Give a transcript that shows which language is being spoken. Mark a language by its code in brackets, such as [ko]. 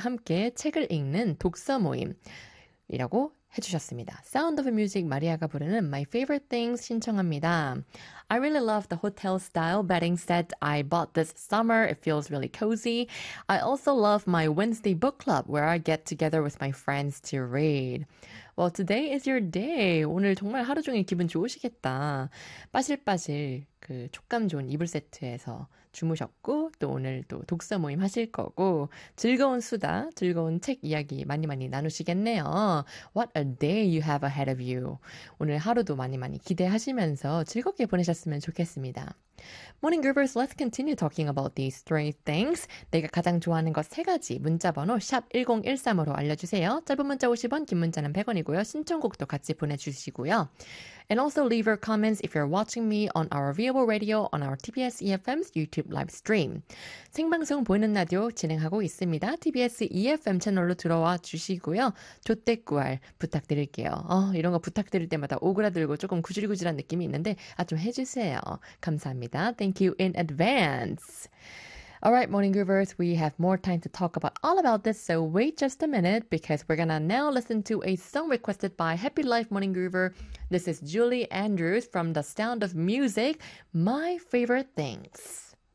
[ko] 함께 책을 읽는 독서 모임이라고 해주셨습니다. Sound of Music 마리아가 부르는 My Favorite Things 신청합니다. [en] I really love the hotel style bedding set I bought this summer. It feels really cozy. I also love my Wednesday book club where I get together with my friends to read. Well, today is your day. [ko] 오늘 정말 하루 종일 기분 좋으시겠다. 빠실빠실 그 촉감 좋은 이불 세트에서 주무셨고 또 오늘 또 독서 모임 하실 거고 즐거운 수다, 즐거운 책 이야기 많이 많이 나누시겠네요. [en] What a day you have ahead of you. [ko] 오늘 하루도 많이 많이 기대하시면서 즐겁게 보내셨으면 좋겠습니다. [en] Morning Groovers, let's continue talking about these three things. [ko] 내가 가장 좋아하는 것세 가지 문자 번호 샵 1013으로 알려주세요. 짧은 문자 50원, 긴 문자는 100원이고요. 신청곡도 같이 보내주시고요. [en] And also leave your comments if you're watching me on our viewable radio, on our TBS EFM's YouTube live stream. [ko] 생방송 보이는 라디오 진행하고 있습니다. TBS EFM 채널로 들어와 주시고요. 좆댓글 부탁드릴게요. 이런 거 부탁드릴 때마다 오그라들고 조금 구질구질한 느낌이 있는데 아, 좀 해주세요. 감사합니다. [en] Thank you in advance. All right, Morning Groovers, we have more time to talk about all about this, so wait just a minute because we're gonna now listen to a song requested by Happy Life Morning Groover. This is Julie Andrews from The Sound of Music, My Favorite Things.